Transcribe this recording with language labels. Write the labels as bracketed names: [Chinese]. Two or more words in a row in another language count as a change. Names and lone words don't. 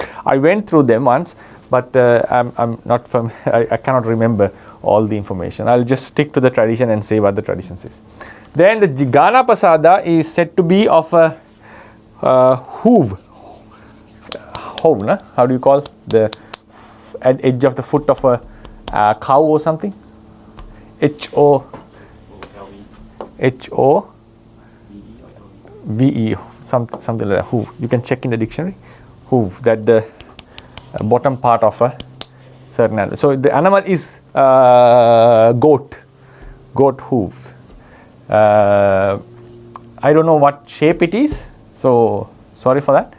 [English] I went through them once, but I'm not I cannot remember all the information. I'll just stick to the tradition and say what the tradition says. Then the Ghānappasāda is said to be of a hoof. Hoof, no? How do you call the edge of the foot of a cow or something? H-O-V-E, something like that. Hoof. You can check in the dictionary. Hoof, that the bottom part of a certain animal. So the animal is goat hoof. I don't know what shape it is, so sorry for that.